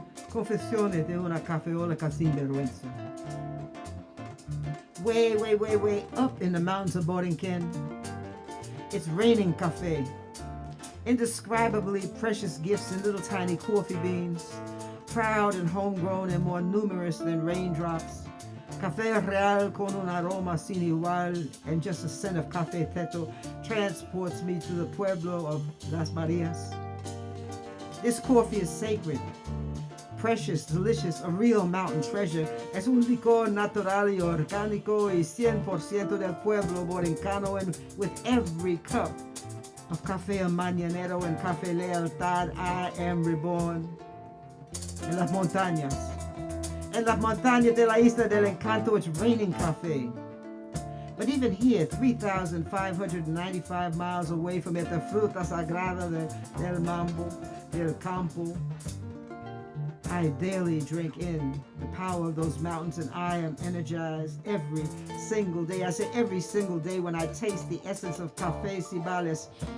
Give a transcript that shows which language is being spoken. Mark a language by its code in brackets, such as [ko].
[es] Confesiones de una Cafeólica sin vergüenza. [en] Way up in the mountains of Borinquen. It's Raining Cafe. Indescribably precious gifts in little tiny coffee beans. Proud and homegrown and more numerous than raindrops. Café real con un aroma sin igual, and just a scent of café teto transports me to the pueblo of Las Marias. This coffee is sacred, precious, delicious, a real mountain treasure. Es un licor natural y orgánico y 100% del pueblo borincano, and with every cup of café mañanero and café lealtad, I am reborn. [es] En las montañas de la isla del encanto, it's Raining Cafe. [en] But even here, 3,595 miles away from it, the fruta sagrada del mambo, del campo, I daily drink in the power of those mountains, and I am energized every single day. I say every single day when I taste the essence of Café Cibales.